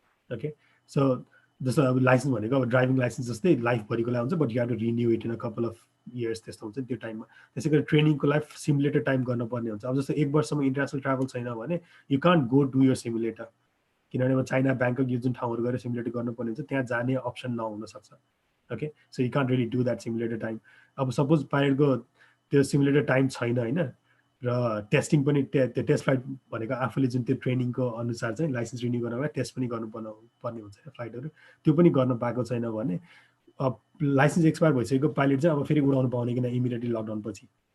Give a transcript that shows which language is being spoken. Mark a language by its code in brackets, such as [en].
[ne] Okay, so जस्तो अब licence भनेको अब ड्राइभिङ लाइसेन्स जस्तै लाइफभरिको लागि हुन्छ, [en] but you have to renew it in a couple of years, [ne] त्यस्तो हुन्छ त्यो टाइममा। त्यसै गरी ट्रेनिङको लागि सिमुलेटर टाइम गर्नुपर्ने हुन्छ। अब जस्तो 1 वर्षसम्म इन्टरनेसनल ट्राभल छैन भने [en] you can't go do your simulator, [ne] किनभने अब चाइना, ब्याङ्कक यो जुन ठाउँहरू गएर सिमुलेटर गर्नुपर्ने हुन्छ त्यहाँ जाने option नहुनसक्छ। [en] Okay, so you can't really do that simulator time. [ne] अब सपोज पाइलटको त्यो सिमुलेटर टाइम छैन होइन, र टेस्टिङ पनि त्यो टेस्ट फ्लाइट भनेको आफूले जुन त्यो ट्रेनिङको अनुसार चाहिँ लाइसेन्स रिन्यू गर्नलाई टेस्ट पनि गर्नुपर्ने हुन्छ फ्लाइटहरू, त्यो पनि गर्न पाएको छैन भने अब लाइसेन्स एक्सपायर भइसकेको पाइलट चाहिँ अब फेरि उडाउनु पाउने किन इमिडिएटली लकडाउन पछि।